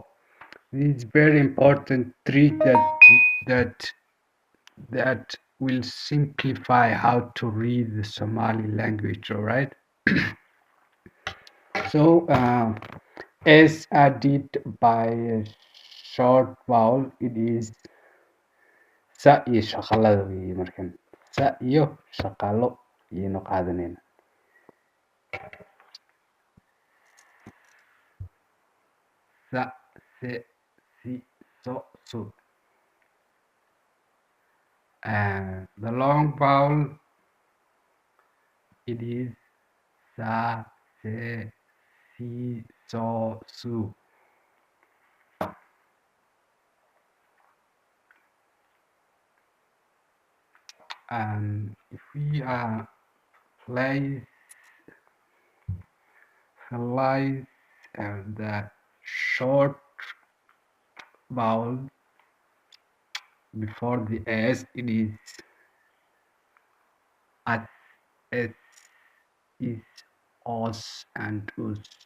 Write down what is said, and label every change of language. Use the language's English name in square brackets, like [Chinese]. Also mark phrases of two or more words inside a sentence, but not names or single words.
[English] This is very important trick that will simplify how to read the Somali language. All right. So S added by a short vowel, it is [Somali] sa iyo shaqalada weeye markan. Sa iyo shaqalo ayaynu qaadanayna. Sa, se, si, so, su. [English] The long vowel, it is sa, se, si, so, su. If we place the short vowel before the S, it is at, S is os and us.